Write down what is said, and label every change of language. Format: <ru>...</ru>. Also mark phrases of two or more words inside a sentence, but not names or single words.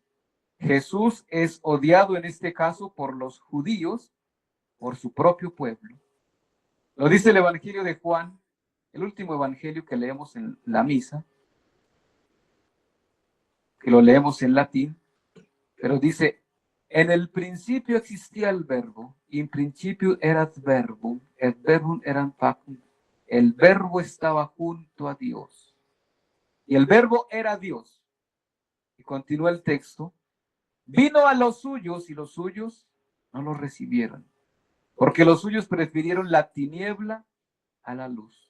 <es>Jesús es odiado en este caso por los judíos, por su propio pueblo. Lo dice el Evangelio de Juan, el último evangelio que leemos en la misa, que lo leemos en latín, pero dice: en el principio existía el verbo,</es> <la>in principio erat verbum, et verbum eram pactum.</la> <es>El verbo estaba junto a Dios, y el verbo era Dios. Y continúa el texto: vino a los suyos, y los suyos no lo recibieron, porque los suyos prefirieron la tiniebla a la luz.</es>